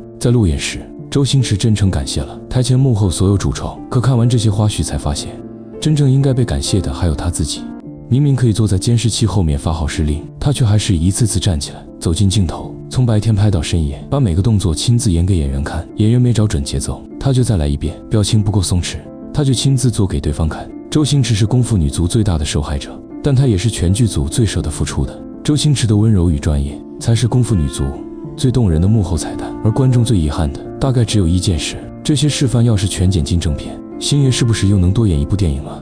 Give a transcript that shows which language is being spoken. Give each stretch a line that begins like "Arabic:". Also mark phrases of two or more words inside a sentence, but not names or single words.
Chinese: 在路演時，周星馳真誠感謝了台前幕後所有主創，可看完這些花絮才發現，真正應該被感謝的還有他自己。明明可以坐在監視器後面發號施令，他卻還是一次次站起來，走進鏡頭，從白天拍到深夜，把每個動作親自演給演員看。演員沒找準節奏，他就再來一遍；表情不夠鬆弛，他就親自做給對方看。周星馳是功夫女足最大的受害者，但他也是全劇組最捨得付出的。周星馳的溫柔與專業，才是功夫女足最動人的幕後彩蛋。而觀眾最遺憾的，大概只有一件事：這些示範要是全剪進正片，星爺是不是又能多演一部電影了？